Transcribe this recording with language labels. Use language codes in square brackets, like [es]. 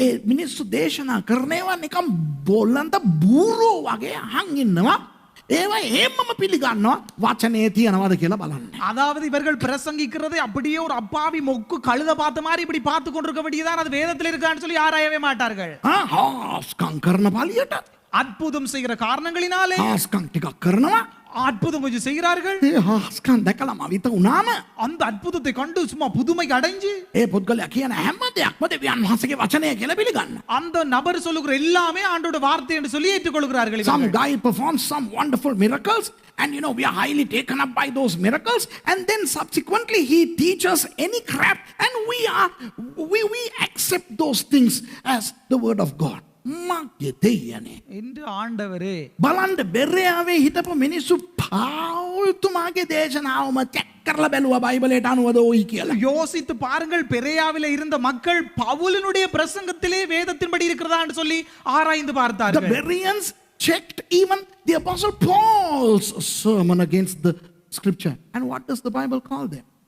[si] මිනිස්සු දේශනා කරනවා නිකම් බොල්ලන්ට බූරෝ වගේ අහන් ඉන්නවා. ඒවා එහෙමම පිළිගන්නවා වචනේ තියනවාද කියලා බලන්න. [ta] அதாவது இவர்கள் பிரசங்கிக்கிறதை அப்படியே ஒரு அப்பாவி மொக்கு கழுத பார்த்த மாதிரி இப்படி பார்த்து கொண்டிருக்க வேண்டியதான் அது வேதத்தில் இருக்கான்னு சொல்லி ஆராயவே மாட்டார்கள். [si] හාස්කම් කරන පලියට [ta] அற்புதம் செய்கிற காரணங்களினாலே [si] හාස්කම් ටිකක් කරනවා. [ta] அற்புதம் கொஞ்சம் செய்கிறார்கள். [si] ඒ හාස්කම් දැකලා මවිත වුණාම [ta] அந்த அற்புதத்தை கண்டு சும்மா புதுமை அடைஞ்சு [si] ඒ පුද්ගලයා කියන හැම දෙයක්ම දෙවියන් වහන්සේගේ වචනය කියලා පිළිගන්න. [ta] அந்த நபர் சொல்லுகிற எல்லாமே ஆண்டோட வார்த்தை என்று சொல்லி ஏற்றுக்கொள்கிறார்கள். [en] Some [ta] இவர்கள். [en] guy performs some wonderful miracles, and you know, we are highly taken up by those miracles, and then subsequently he teaches any crap, and we accept those things as the word of God. [si] මගේ දෙයනේ. [ta] என்று ஆண்டவரே [si] බලන්න බෙරයාවේ හිටපු මිනිස්සු පාවුල්තුමාගේ දේශනාවම check කරලා බැලුවා බයිබලයට අනුවද ওই කියලා. [ta] யோசித்து பாருங்கள், பெரேயாவிலே இருந்த மக்கள் பவுலினுடைய பிரசங்கத்திலே வேதத்தின்படி இருக்கிறதா என்று சொல்லி ஆராய்ந்து [en] The [ta] பார்த்தார்கள். [en] Bereans checked even the apostle Paul's sermon against the scripture. And what does the Bible call them?